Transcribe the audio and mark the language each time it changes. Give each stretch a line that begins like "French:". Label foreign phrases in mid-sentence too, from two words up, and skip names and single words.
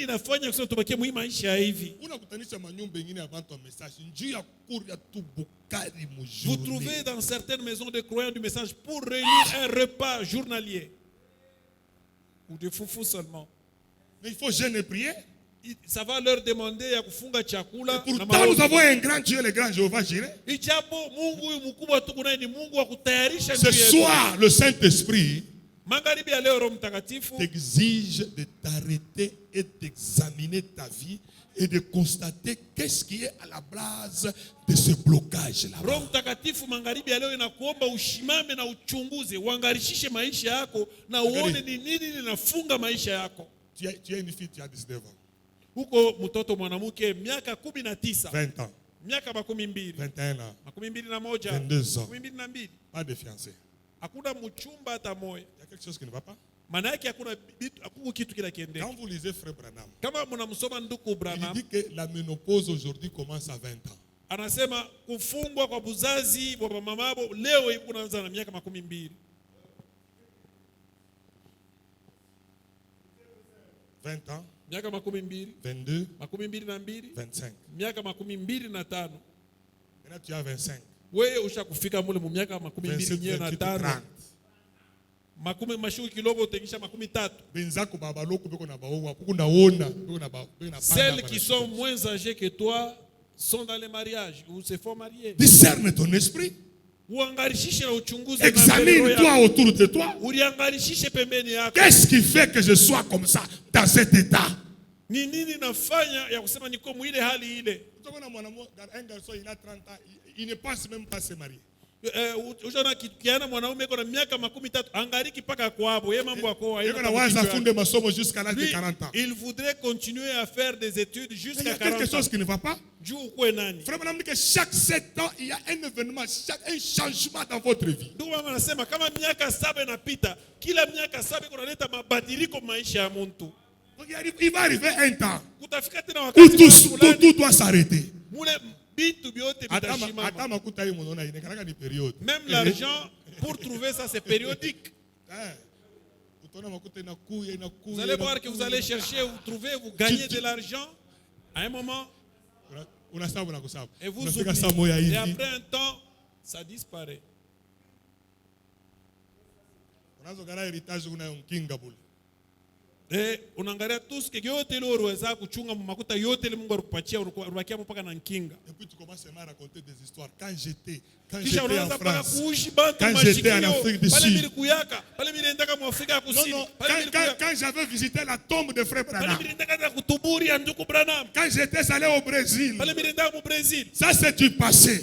French: Vous trouvez dans certaines maisons de croyants du message pour réunir un repas journalier. Ou de foufou seulement. Mais il faut jeûner et prier. Ça va leur demander à
Swahili: kufunga chakula.
French: Pourtant nous avons un grand Dieu, le grand Jéhovah Jireh. Ce soir, le Saint-Esprit t'exige de t'arrêter et d'examiner ta vie et de constater qu'est-ce qui est à la base de ce blocage là. Tu as une fille, tu as 19 ans.
Swahili: Uko mtoto mwanamuke miaka 19, 20 ans, miaka 21 ans, 22 ans,
French: pas de fiancé.
Swahili: Hakuna mchumba hata moja.
French: Il y a quelque chose qui ne va pas.
Swahili: Maana yake hakuna kitu kinakiendeka.
French: Quand vous lisez frère Branham,
Swahili: kama mnamsoma ndugu
French: Branham, il dit que la ménopause aujourd'hui commence à 20 ans.
Swahili: Anasema kufungwa kwa buzazi wa mamabo leo kunaanza na miaka 20.
French: 20 ans, 22, 25. Maintenant tu as 25.
Swahili: Wewe ushakufika mule mu miaka 25.
French: Celles qui sont moins âgées que toi sont dans les mariages ou se font marier. Discerne ton esprit. Examine-toi autour de toi. Qu'est-ce qui fait que je sois comme ça, dans cet état?
Swahili: Ni nini nafanya ya kusema niko mwile hali ile?
French: Un garçon, il a 30 ans, il ne pense même pas se marier.
Swahili: Ujana kiana mwanaume iko na miaka 13 angariki paka kwabo yeye mambo yako
French: jusqu'à l'âge de 40 ans. Il voudrait continuer à faire des études jusqu'à 40 ans. Il y a quelque chose qui ne va pas. Frère Branham dit que chaque 7 ans il y a un événement, un changement dans votre vie.
Swahili: Ndio mama anasema kama miaka 7 inapita, kila miaka 7 kunaleta mabadiliko maisha ya mtu.
French: Il va arriver un temps
Swahili: kutafika tena
French: où
Swahili: wakati
French: tout doit s'arrêter. Même l'argent, pour trouver ça, c'est périodique. Vous allez voir que vous allez chercher, vous trouvez, vous gagnez de l'argent. À un moment, et vous oubliez. Et après un temps, ça disparaît.
Swahili: Unaangalia tu siku yote ile uweza kuchunga makuta yote ile Mungu alikupatia unabakia mpaka na nkinga.
French: Et puis tu commences à raconter des histoires quand j'étais en France, quand j'étais en Afrique du Sud. Quand j'avais visité la tombe de frère Branham. Quand j'étais allé au Brésil. Ça c'est du passé.